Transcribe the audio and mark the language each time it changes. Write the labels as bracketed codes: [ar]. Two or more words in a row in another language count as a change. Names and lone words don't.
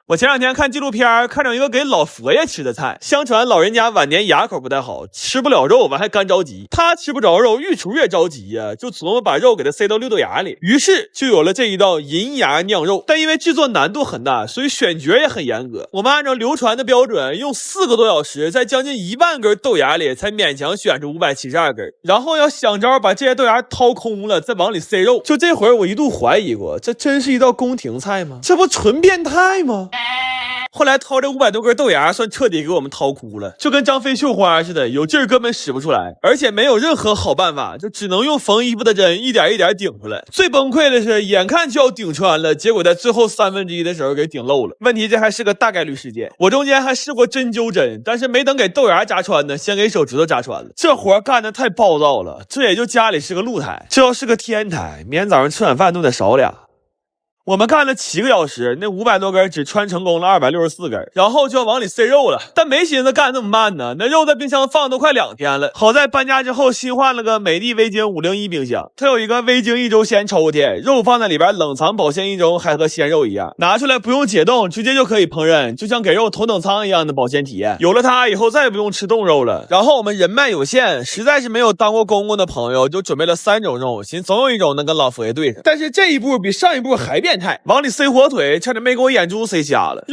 [zh] 我前两天看紀錄片，看着一個給老佛爺吃的菜，相傳老人家晚年牙口不太好，吃不了肉，完還乾着急。他吃不着肉，御廚越着急呀，就琢磨把肉給他塞到六豆芽裡，於是就有了這一道銀牙釀肉。但因為製作難度很大，所以選角也很嚴格。我們按照流傳的標準，用4個多小時，在將近1萬根豆芽裡才勉強選出572根，然後要想招把這些豆芽掏空了，再往裡塞肉。就這會兒我一度懷疑過，這真是一道宮廷菜嗎？這不純變態嗎？後來掏這500多根豆芽，算徹底給我們掏哭了，就跟張飛繡花似的，有勁兒根本使不出來，而且沒有任何好辦法，就只能用縫衣服的針一點一點頂出來。最崩潰的是，眼看就要頂穿了，結果在最後1/3的時候給頂漏了。問題這還是個大概率事件，我中間還試過針灸針，但是沒等給豆芽扎穿呢，先給手指頭扎穿了。這活幹得太暴躁了，這也就家裡是個露台，這要是個天台，明天早上吃晚飯都得少俩。我們幹了7個小時，那500多根只穿成功了264根，然後就要往裡塞肉了，但沒尋思幹那麼慢呢，那肉在冰箱放都快2天了。好在搬家之後新換了個美的微晶501冰箱，它有一個微晶1周鮮抽屜，肉放在裡邊冷藏保鮮1周，還和鮮肉一樣，拿出來不用解凍，直接就可以烹飪，就像給肉头等艙一樣的保鮮體驗。有了它以後再也不用吃凍肉了。然後我們人脈有限，實在是沒有當過公公的朋友，就準備了3種肉，寻总有一种能跟老佛爺對上。但是這一步比上一步還變態，往裡塞火腿，差點沒給我眼珠塞瞎了。